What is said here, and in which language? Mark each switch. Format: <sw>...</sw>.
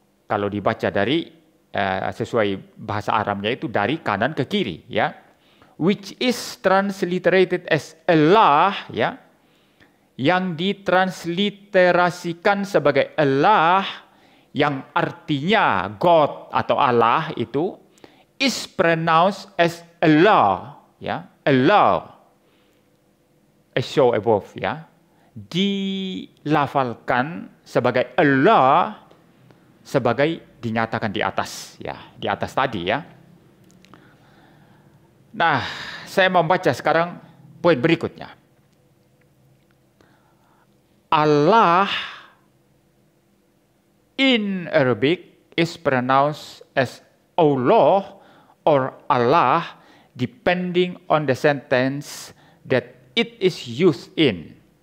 <id>Kalau dibaca dari sesuai bahasa Aramnya itu dari kanan ke kiri ya.</id> <en>Which is transliterated as Allah ya.</en> <id>Yang ditransliterasikan sebagai Allah yang artinya God atau Allah itu</id> <en>is pronounced as Allah</en> <id>ya.</id> <en>Allah as so above ya.</en> <id>Dilafalkan sebagai Allah sebagai dinyatakan di atas ya, di atas tadi ya. Nah, saya membaca sekarang poin berikutnya.</id> <en>Allah in Arabic is pronounced as Allah or Allah depending on the sentence that it is used in.</en>